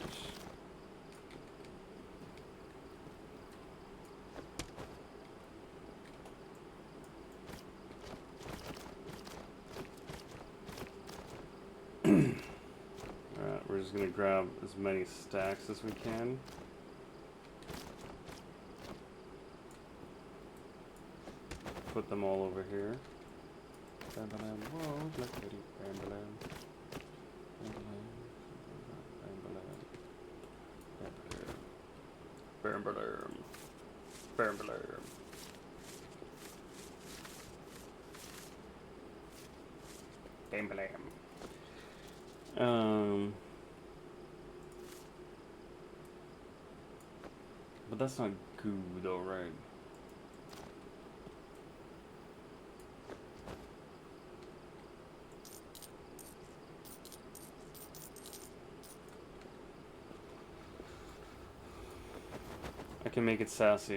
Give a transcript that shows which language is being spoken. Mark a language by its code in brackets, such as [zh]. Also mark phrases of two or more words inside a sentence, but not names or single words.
[en] Alright, we're just gonna grab as many stacks as we can. Put them all over here. Bam-ba-lam, whoa, black lady, bam-ba-lam. Bam-ba-lam, bam-ba-lam. Bam-ba-lam. Bam-ba-lam. Bam-ba-lam. But that's not goo though, right? I can make it sassy.